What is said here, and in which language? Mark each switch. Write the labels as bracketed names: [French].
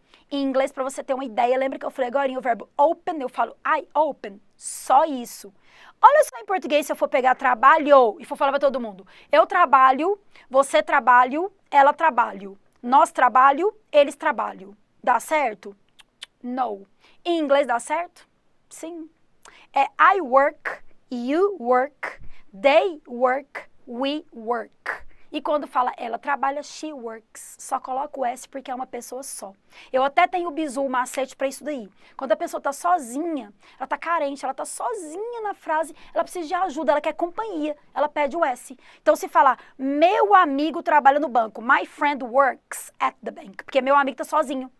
[Portuguese] Em inglês, para você ter uma ideia, lembra que eu falei agora o verbo open, eu falo [English] I open, [Portuguese] só isso. Olha só em português, se eu for pegar trabalho e for falar para todo mundo. Eu trabalho, você trabalho, ela trabalho. Nós trabalho, eles trabalham. Dá certo? No. Em inglês dá certo? Sim. [English] É I work, you work, they work, we work. [Portuguese] E quando fala ela trabalha, [English] she works. [Portuguese] Só coloca o S porque é uma pessoa só. Eu até tenho o bizu, o macete para isso daí. Quando a pessoa está sozinha, ela está carente, ela está sozinha na frase, ela precisa de ajuda, ela quer companhia, ela pede o S. Então se falar, meu amigo trabalha no banco, [English] my friend works at the bank, [Portuguese] porque meu amigo está sozinho.